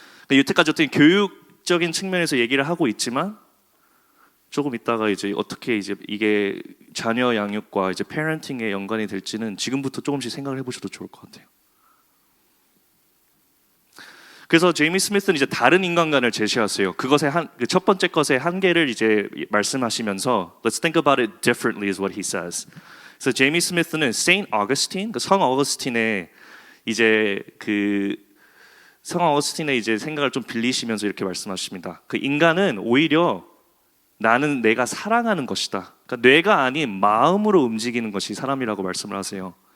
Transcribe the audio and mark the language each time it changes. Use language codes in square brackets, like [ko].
[ko] 여태까지 어떤 교육적인 측면에서 얘기를 하고 있지만 조금 있다가 이제 어떻게 이제 이게 자녀 양육과 이제 패런팅에 연관이 될지는 지금부터 조금씩 생각을 해보셔도 좋을 것 같아요. 그래서 제이미 스미스는 이제 다른 인간관을 제시하세요. 그것의 첫 번째 것의 한계를 이제 말씀하시면서 [en] Let's think about it differently is what he says. [ko] 그래서 제이미 스미스는 Saint Augustine, 성 어거스틴의 이제 성 어거스틴의 이제 생각을 좀 빌리시면서 이렇게 말씀하십니다. 인간은 오히려 나는 내가 사랑하는 것이다. 그러니까 뇌가 아닌 마음으로 움직이는 것이 사람이라고 말씀을 하세요.